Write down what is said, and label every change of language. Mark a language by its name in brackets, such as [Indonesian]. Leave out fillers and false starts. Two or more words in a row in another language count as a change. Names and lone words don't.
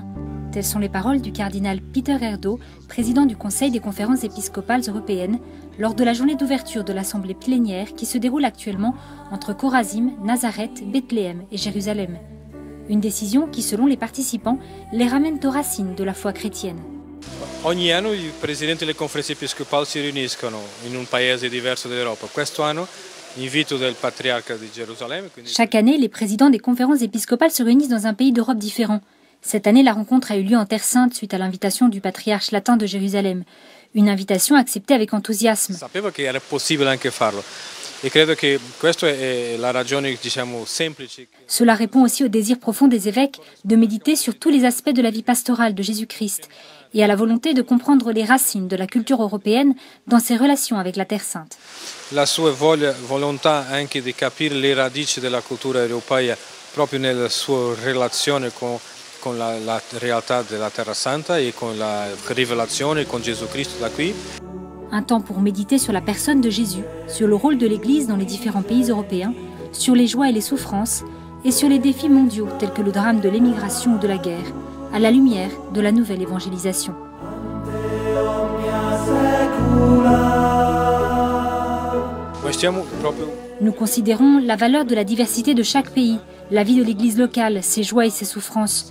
[French] Telles sont les paroles du cardinal Peter Erdo, président du Conseil des conférences épiscopales européennes, lors de la journée d'ouverture de l'Assemblée plénière qui se déroule actuellement entre Chorazim, Nazareth, Bethléem et Jérusalem. Une décision qui, selon les participants, les ramène aux racines de la foi chrétienne. [Italian] Ogni anno i presidenti delle conferenze episcopali si riuniscono in un paese diverso d'Europa. Questo anno invito del patriarca di Gerusalemme. [French] Chaque année, les présidents des conférences épiscopales se réunissent dans un pays d'Europe différent. Cette année, la rencontre a eu lieu en Terre Sainte suite à l'invitation du patriarche latin de Jérusalem. Une invitation acceptée avec enthousiasme. [Italian] Sapevo che era possibile anche farlo. E credo che questa è la ragione, diciamo, semplice. [French] Cela répond aussi au désir profond des évêques de méditer sur tous les aspects de la vie pastorale de Jésus-Christ et à la volonté de comprendre les racines de la culture européenne dans ses relations avec la Terre Sainte. [Italian] La sua volontà anche di capire le radici della cultura europea proprio nella sua relazione con la realtà della Terra Santa e con la rivelazione con Gesù Cristo da qui. [French] Un temps pour méditer sur la personne de Jésus, sur le rôle de l'Église dans les différents pays européens, sur les joies et les souffrances, et sur les défis mondiaux tels que le drame de l'émigration ou de la guerre, à la lumière de la nouvelle évangélisation. Nous considérons la valeur de la diversité de chaque pays, la vie de l'Église locale, ses joies et ses souffrances.